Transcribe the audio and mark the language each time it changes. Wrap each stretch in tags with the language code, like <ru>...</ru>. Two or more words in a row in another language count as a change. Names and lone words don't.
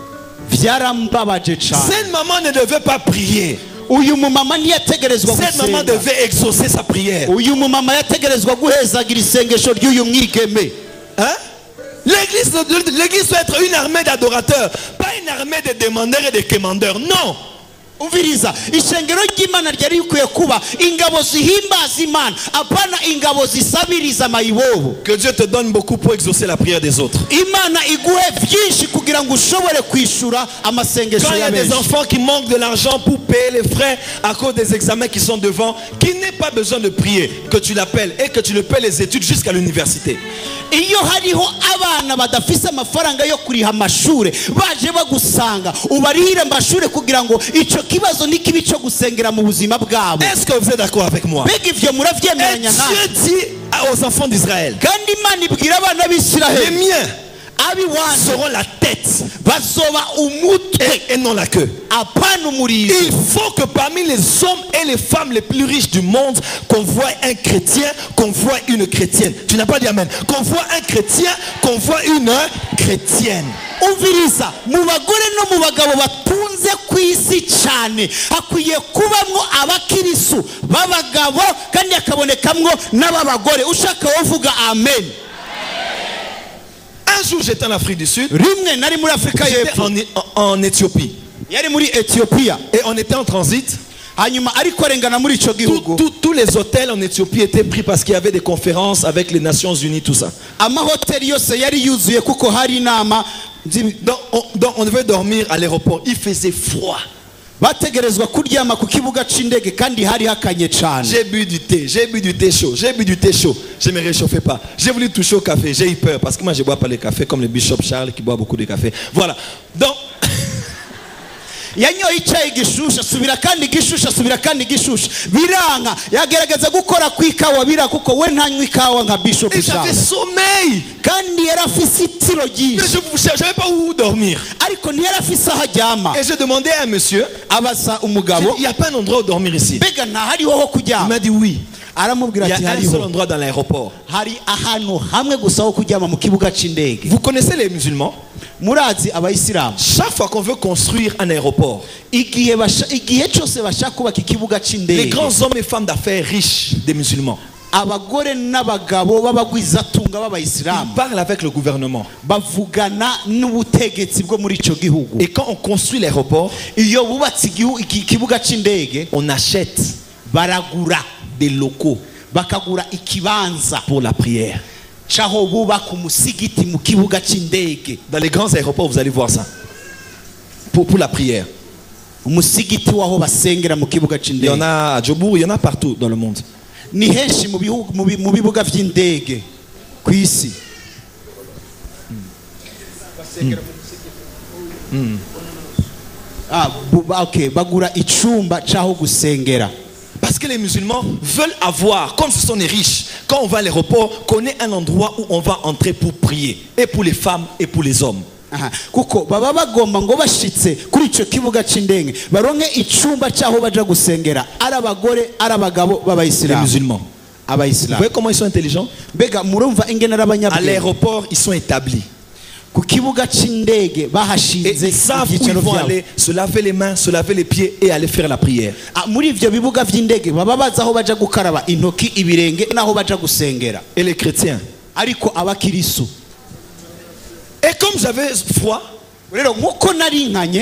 <fr>Cette maman ne devait pas prier. Cette maman devait exaucer sa prière. Hein? L'église doit être une armée d'adorateurs, pas une armée de demandeurs et de quémandeurs. Non.</fr> <rn>umviriza ishengero ry'Imana ryari rikwiye kuba ingabo zihimbaza Imana apana ingabo zisabiriza mayibobo.</rn> <fr>Que Dieu te donne beaucoup pour exaucer la prière des autres.</fr> <rn>Imana iguhe byinshi kugira ngo ushobore kwishura amasengesho</rn> <fr>Quand il y a</fr> <rn>y'abenshi.</rn> <fr>des enfants qui manquent de l'argent pour payer les frais à cause des examens qui sont devant, qui n'ait pas besoin de prier, que tu l'appelles et que tu le paies les études jusqu'à l'université.</fr> <rn>Iyo hariho abana badafise amafaranga yo kuriha amashure baje bagusanga ubarihire amashure kugira ngo ico kibazo nikibi cyo gusengera mu buzima bwabo.</rn> <fr>Est-ce que vous êtes d'accord avec moi?</fr> <rn>Bega ivyo muravyemeranya</rn> <fr>Et</fr> <rn>nka</rn> <fr>Dieu dit aux enfants d'Israël,</fr> <rn>kandi Imana ibwira abana</rn> <fr>les</fr> <rn>b'Isiraheli</rn> <fr>miens</fr> <rn>abi wanje</rn> <fr>seront la tête</fr> <rn>bazoba umutwe</rn> <fr>et non la queue.</fr> <rn>apana umurizo.</rn> <fr>Il faut que parmi les hommes et les femmes les plus riches du monde, qu'on voit un chrétien, qu'on voit une chrétienne. Tu n'as pas dit amen. Qu'on voit un chrétien, qu'on voit une chrétienne.</fr> <rn>Umviriza mu bagore no mu bagabo batunze ku isi cyane hakwiye kubamwo abakirisu b'abagabo kandi akabonekamwo n'ababagore. Ushaka wovuga amen.</rn> <fr>Un jour j'étais en Afrique du Sud.</fr> <rn>Rimwe nari muri Afrika y'Epfo.</rn> <fr>En Éthiopie.</fr> <rn>Yari muri Ethiopia.</rn> <fr>Et on était en transit.</fr> <rn>Hanyuma ariko arengana muri ico gihugu.</rn> <fr>Tous les hôtels en Éthiopie étaient pris parce qu'il y avait des conférences avec les Nations Unies, tout ça.</fr> <rn>Amahoteli yose yari yuzuye kuko hari inama.</rn> <fr>Donc on devait dormir à l'aéroport. Il faisait froid.</fr> <rn>Bategerezwa kuryama ku kibuga c'indege kandi hari hakanye cyane.</rn> <fr>J'ai bu du thé chaud, j'ai bu du thé chaud. Je ne me réchauffais pas. J'ai voulu toucher au café, j'ai eu peur parce que moi je bois pas le café comme le bishop Charles qui boit beaucoup de café. Voilà. Donc</fr> <rn>yanyoye icyayi gishusha asubira kandi gishusha asubira kandi gishusha biranga yagerageza gukora ku ikawa bira kuko we ntanywa ikawa nka bishop</rn> <fr>et j'avais sommeil</fr> <rn>kandi yarafise itiro ryinshi.</rn> <fr>Je savais pas où dormir.</fr> <rn>Ariko ntiyarafise aho aryama.</rn> <fr>Et je demandais à un monsieur,</fr> <rn>abaza umugabo,</rn> <fr>il n'y a pas un endroit où dormir ici?</fr> <rn>Mbega nta hariho ho</rn> <fr>Il</fr> <rn>kuryama?</rn> <fr>m'a dit oui.</fr> <rn>Aramubwira</rn> <fr>Il y</fr> <rn>ati</rn> <fr>a un seul</fr> <rn>hariho.</rn> <fr>endroit dans l'aéroport.</fr> <rn>Hari ahantu hamwe gusa ho kuryama mu kibuga c'indege.</rn> <fr>Vous connaissez les musulmans?</fr> <rn>Murazi abayisilamu</rn> <fr>Chaque fois qu'on veut construire un aéroport,</fr> <rn>igihe cyose bashaka kubaka ikibuga</rn> <fr>les</fr> <rn>c'indege,</rn> <fr>grands hommes et femmes d'affaires riches des musulmans,</fr> <rn>abagore n'abagabo b'abagwizatunga b'abayisilamu</rn> <fr>ils parlent avec le gouvernement.</fr> <rn>bavugana n'ubutegetsi bwo muri ico gihugu.</rn> <fr>Et quand on construit l'aéroport,</fr> <rn>Iyo bubatse ikibuga c'indege</rn> <fr>on achète</fr> <rn>baragura</rn> <fr>des locaux</fr> <rn>bakagura ikibanza</rn> <fr>pour la prière.</fr> <rn>caho bubaka umusigiti mu kibuga c'indege.</rn> <fr>Dans les grands aéroports, vous allez voir ça. Pour la prière.</fr> <rn>Umusigiti waho basengera mu kibuga</rn> <fr>Il y</fr> <rn>c'indege.</rn> <fr>en a à Djobour, il y en a partout dans le monde.</fr> <rn>Ni henshi mu bibuga vy'indege ku isi. Okay, bagura icumba caho gusengera.</rn> <fr>Parce que les musulmans veulent avoir, comme ce sont les riches, quand on va à l'aéroport, qu'on ait un endroit où on va entrer pour prier. Et pour les femmes et pour les hommes.</fr> <rn>Kuko baba bagomba ngo bashitse kuri ico kibuga c'indege baronke icumba caho baja gusengera ari abagore ari abagabo</rn> <fr>Les</fr> <rn>b'abayisilamu.</rn> <fr>musulmans. Vous voyez comment ils sont intelligents?</fr> <rn>Mbega murumva ingene</rn> <fr>À</fr> <rn>n'abanyabwenge.</rn> <fr>l'aéroport, ils sont établis.</fr> <rn>Ku kibuga c'indege</rn> <fr>Et</fr> <rn>bahashinze</rn> <fr>ils savent où ils</fr> <rn>ibyicaro</rn> <fr>vont</fr> <rn>vyabo.</rn> <fr>aller se laver les mains, se laver les pieds et aller faire la prière.</fr> <rn>Muri ivyo bibuga vy'indege baba bazi aho baja gukaraba intoki ibirenge naho baja gusengera.</rn> <fr>Et les chrétiens.</fr> <rn>Ariko abakirisu</rn> <fr>Et comme j'avais froid,</fr> <rn>rero nkuko nari nkanye</rn>